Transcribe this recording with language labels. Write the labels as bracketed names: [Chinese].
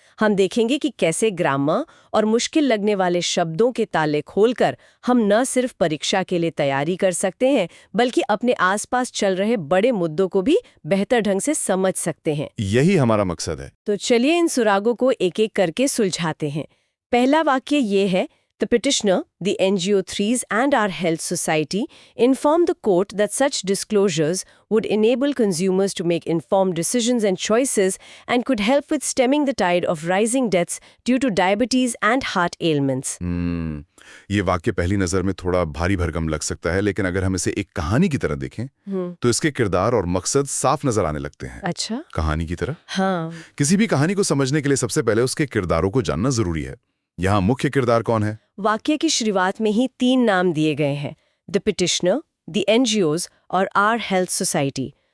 [Hindi] हम देखेंगे कि कैसे ग्रामर और मुश्किल लगने वाले शब्दों के ताले खोलकर हम न सिर्फ परीक्षा के लिए तैयारी कर सकते हैं, बल्कि अपने आसपास चल रहे बड़े मुद्दों को भी बेहतर ढंग से समझ सकते हैं। यही हमारा मकसद है। तो चलिए इन सुरागों को एक एक करके सुलझाते हैं। पहला वाक्य ये है, [English] The petitioner, the NGO3s and our health society informed the court that such disclosures would enable consumers to make informed decisions and choices and could help with stemming the tide of rising deaths due to diabetes and heart ailments. [Hindi] ये वाक्य पहली नजर में थोड़ा भारी भरकम लग सकता है, लेकिन अगर हम इसे एक कहानी की तरह देखें तो इसके किरदार और मकसद साफ नजर आने लगते हैं। अच्छा, कहानी की तरह? हाँ। किसी भी कहानी को समझने के लिए सबसे पहले उसके किरदारों को जानना जरूरी है। यहाँ मुख्य किरदार कौन है? वाक्य की शुरुआत में ही 3 नाम दिए गए हैं, द पिटिशनर, द NGOs और आवर हेल्थ सोसाइटी।